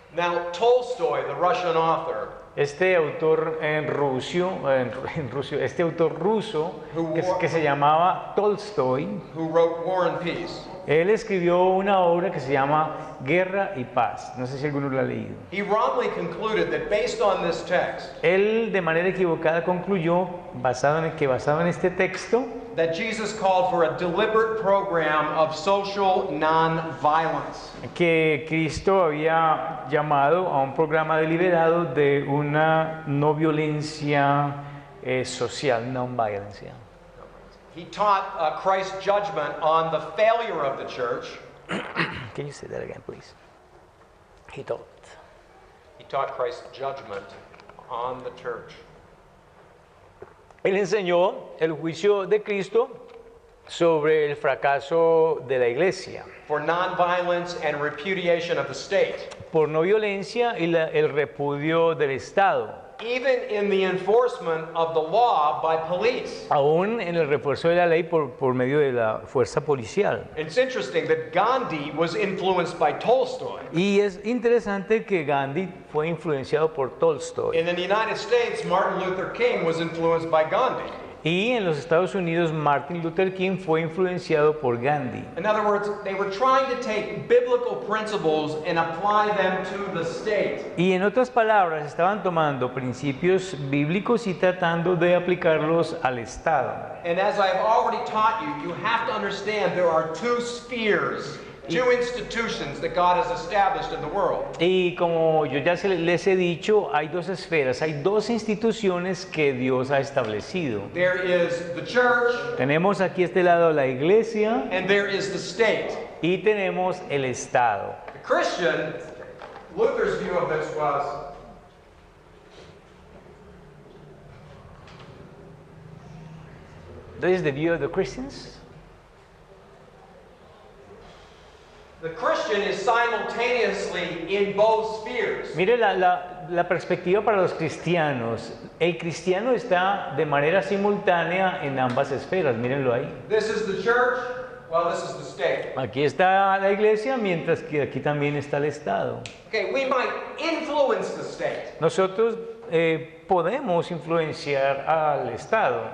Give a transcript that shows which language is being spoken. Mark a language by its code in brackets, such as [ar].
[en] Now Tolstoy, the Russian author, [es] Este autor este autor ruso que se llamaba Tolstoy, [en] who wrote War and Peace, [es] él escribió una obra que se llama Guerra y Paz. No sé si alguno lo ha leído. [en] he wrongly concluded that based on this text, [es] Él de manera equivocada concluyó, basado en este texto, [en] that Jesus called for a deliberate program of social non-violence. [es] que Cristo había llamado a un programa deliberado de una no violencia social, non-violence. [en] He taught Christ's judgment on the failure of the church. Can you say that again, please? He taught. He taught Christ's judgment on the church. [es] Él enseñó el juicio de Cristo sobre el fracaso de la iglesia, [en] For non-violence and repudiation of the state. [es] por no violencia y el repudio del Estado, [en] Even in the enforcement of the law by police. [es] aún en el refuerzo de la ley por medio de la fuerza policial. [en] It's interesting that Gandhi was influenced by Tolstoy. [es] Y es interesante que Gandhi fue influenciado por Tolstoy. [en] In the United States, Martin Luther King was influenced by Gandhi. [es] Y en los Estados Unidos, Martin Luther King fue influenciado por Gandhi. [en] In other words, they were trying to take biblical principles and apply them to the state. [es] Y en otras palabras, estaban tomando principios bíblicos y tratando de aplicarlos al Estado. [en] And as I have already taught you, you have to understand there are 2 spheres, 2 institutions that God has established in the world. [es] Y como yo ya les he dicho, hay 2 esferas, hay 2 instituciones que Dios ha establecido. [en] There is the church [es] Tenemos aquí a este lado la iglesia [en] and there is the state. [es] y tenemos el Estado. [en] The Christian, Luther's view of this was, This is the view of the Christians. the Christian is simultaneously in both spheres. [es] Mire la perspectiva para los cristianos. El cristiano está de manera simultánea en ambas esferas, mírenlo ahí. [en] This is the church, well, this is the state. [es] Aquí está la iglesia, mientras que aquí también está el Estado. [en] Okay, we might influence the state, [es] Nosotros podemos influenciar al Estado,